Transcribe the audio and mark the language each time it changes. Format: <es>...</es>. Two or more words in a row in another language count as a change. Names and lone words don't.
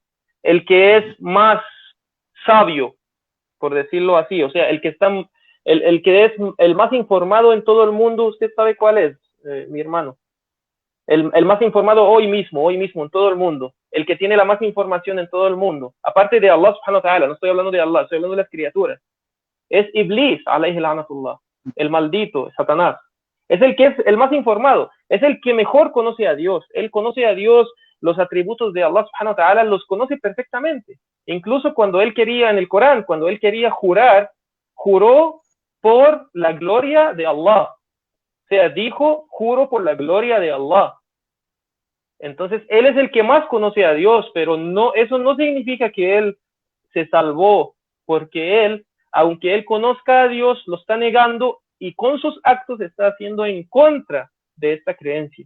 <es>El que es más sabio, por decirlo así, o sea, el que es el más informado en todo el mundo, ¿usted sabe cuál es, mi hermano? El más informado hoy mismo en todo el mundo, el que tiene la más información en todo el mundo, aparte de</es> <ar>الله سبحانه وتعالى,</ar> <es>no estoy hablando de Allah, estoy hablando de las criaturas, es Iblis,</es> <ar>عليه لعنة الله,</ar> <es>el maldito, Satanás. Es el que es el más informado, es el que mejor conoce a Dios, él conoce a Dios, los atributos de</es> <ar>الله سبحانه وتعالى</ar> <es>los conoce perfectamente. Incluso cuando él quería en el Corán, cuando él quería jurar, juró por la gloria de Allah. O sea, dijo, juro por la gloria de Allah. Entonces, él es el que más conoce a Dios, pero no, eso no significa que él se salvó, porque él, aunque él conozca a Dios, lo está negando y con sus actos está haciendo en contra de esta creencia.</es>